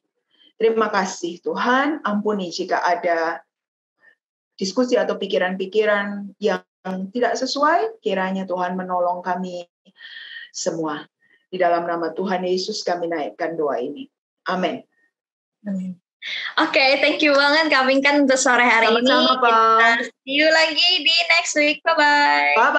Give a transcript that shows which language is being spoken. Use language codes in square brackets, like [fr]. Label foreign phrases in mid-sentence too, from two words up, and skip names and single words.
[id] Terima kasih Tuhan, ampuni jika ada diskusi atau pikiran-pikiran yang tidak sesuai, kiranya Tuhan menolong kami semua. Di dalam nama Tuhan Yesus kami naikkan doa ini. Amin. Oke, [en] thank you [id] banget Kak Pinkan untuk sore hari ini. Kita [en] see you [id] lagi di [en] next week. Bye-bye.